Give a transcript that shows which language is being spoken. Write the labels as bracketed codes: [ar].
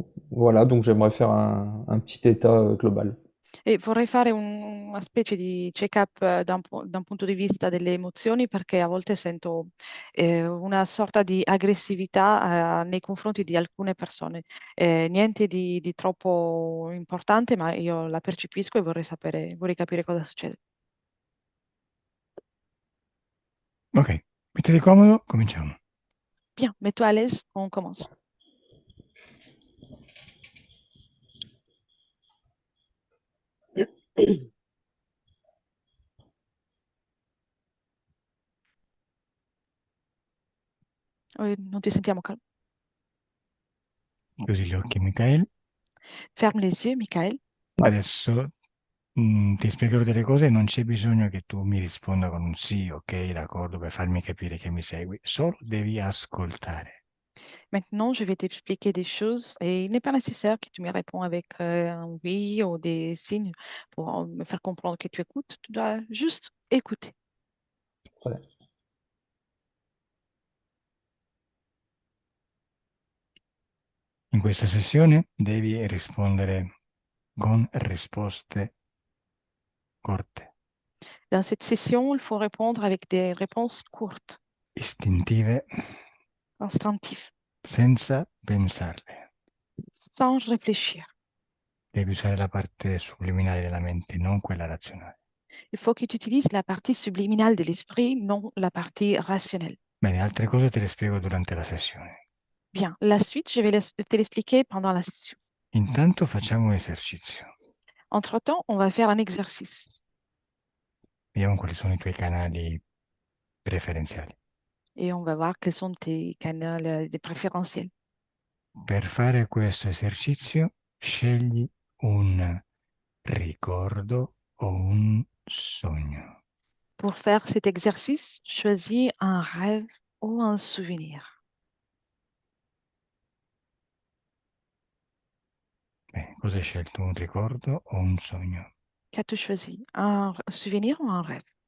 [fr] Voilà, donc j'aimerais faire un petit état global. [it] E vorrei fare una specie di check-up da un punto di vista delle emozioni, perché a volte sento una sorta di aggressività nei confronti di alcune persone. Niente di troppo importante, ma io la percepisco e vorrei capire cosa succede. Ok, mettete comodo, cominciamo. [fr] Bien, mets-toi à l'aise, on commence. [it] Non ti sentiamo calmo. Chiudi gli occhi, Michael. [fr] Ferme les yeux, Michael. [it] Adesso ti spiegherò delle cose e non c'è bisogno che tu mi risponda con un sì, ok, d'accordo, per farmi capire che mi segui. Solo devi ascoltare. [fr] Maintenant, je vais t'expliquer des choses et il n'est pas nécessaire que tu me réponds avec un oui ou des signes pour me faire comprendre que tu écoutes. Tu dois juste écouter. Très bien. [it] In questa sessione devi rispondere con risposte corte, [fr] Dans cette session, il faut répondre avec des réponses courtes, [it] istintive, [fr] instinctives, [it] senza pensarle. [fr] sans réfléchir. [it] Devi usare la parte subliminale della mente, non quella razionale. [fr] Il faut que tu utilises la partie subliminale de l'esprit, non la partie rationnelle. [it] Bene, altre cose te le spiego durante la sessione. [fr] Bien, la suite, je vais te l'expliquer pendant la session. [it] Intanto facciamo un esercizio. [fr] Entre-temps, on va faire un exercice [it] Vediamo quali sono i tuoi canali preferenziali. [fr] et on va voir quels sont tes canaux de préférentiels. [it] Per fare questo esercizio, scegli un ricordo o un sogno. [fr] Pour faire cet exercice, choisis un rêve ou un souvenir. [it] Bene, cosa hai scelto? Un ricordo o un sogno? [fr] Qu'as-tu choisi? Un souvenir ou un rêve?